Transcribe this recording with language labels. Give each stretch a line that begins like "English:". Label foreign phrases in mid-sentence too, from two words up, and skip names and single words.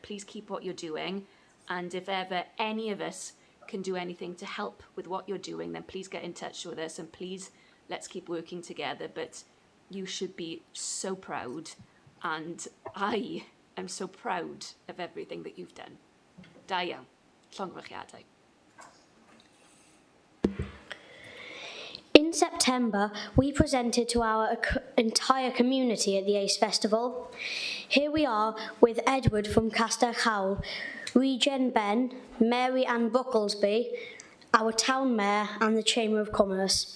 English: Please keep what you're doing. And if ever any of us can do anything to help with what you're doing, then please get in touch with us, and please let's keep working together. But you should be so proud, and I am so proud of everything that you've done.
Welsh: Da iawn. Llongyfarchiadau.
English: In September, we presented to our entire community at the ACE Festival. Here we are with Edward from Castell Hawl, Regen Ben, Mary Ann Bucklesby, our town mayor and the Chamber of Commerce.